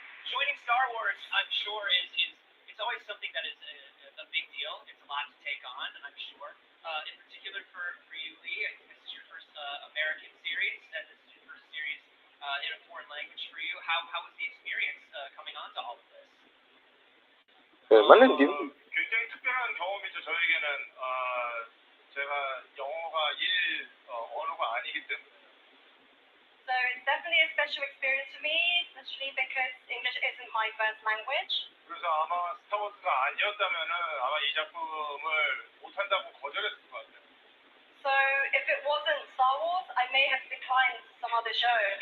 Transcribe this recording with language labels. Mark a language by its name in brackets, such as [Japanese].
[English] joining Star Wars, I'm sure, is it's always something that is a big deal. It's a lot to take on, I'm sure. In particular for you, Lee, I think this is your first American series, and this is your first series in a foreign language for you. How was the experience coming on to all of this? [Korean] 굉장히 특별한 경험이죠. 저에게는 제가 영어가 언어가 아니기 때문에. [English] So it's definitely a special experience for me, especially because English isn't my first language. [Korean] 그래서 아마 스타워즈가 아니었다면은 아마 이 작품을 못한다고 거절했을 것 같아요. [English] So if it wasn't Star Wars, I may have declined some other show.